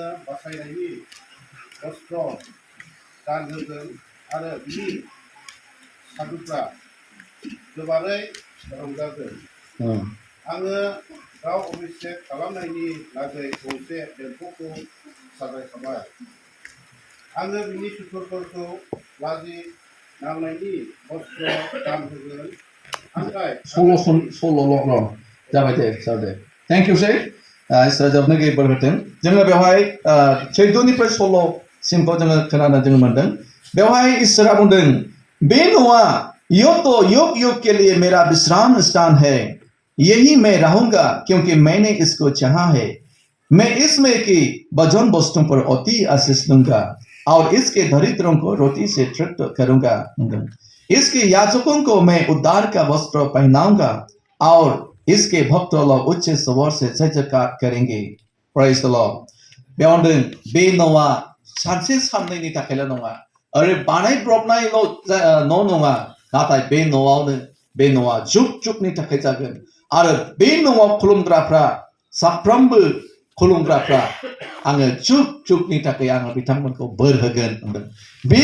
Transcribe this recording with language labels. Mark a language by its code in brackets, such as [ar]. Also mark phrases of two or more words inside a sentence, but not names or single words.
[brx] बासायनायनि अस्त्र गानहोगोन आरो बिनि सादुफ्रा गोबारै रंजागोन आङो गाव अभिषेक खालामनायनि लागै गंसे देम्फुखौ साजायखाबाय आङो बिनि सुथुरफोरखौ लाजि नांनायनि अस्त्र गानहोगोन नाथाय सल' जाबाय [en] the sir the thank you [brx] सै इसोरा जोबनो बोर होथों जोङो बेवहाय 14निफ्राय 16सिमखौ जोङो खोनानो जोङो मोनदों बेवहाय इसोरा बुंदों बे न'आ [hi] यो तो युग युग के लिए मेरा विश्राम स्थान है यही मैं रहूंगा क्योंकि मैंने इसको चाहा है मैं इसमें की भजन वस्तुओं पर अति आशीष दूंगा और इसके दरिद्रों को रोटी से तृप्त करूंगा इसके याजकों को मैं उद्धार का वस्त्र पहनाऊंगा और इसके भक्त लोग उच्च स्वर से जय जयकार करेंगे [en] Praise the Lord. [brx] बेयाव होनदों बे न'आ सानसे साननैनि थाखायल' नङा आरो बानायब्रबनायल' न' नङा नाथाय बे न'आवनो बे न'आ जुग जुगनि थाखाय जागोन आरो बे न'आव खुलुमग्राफ्रा साफ्रोमबो खुलुमग्राफ्रा आङो जुग जुगनि थाखाय आङो बिथांमोनखौ बोर होगोन होनदों बे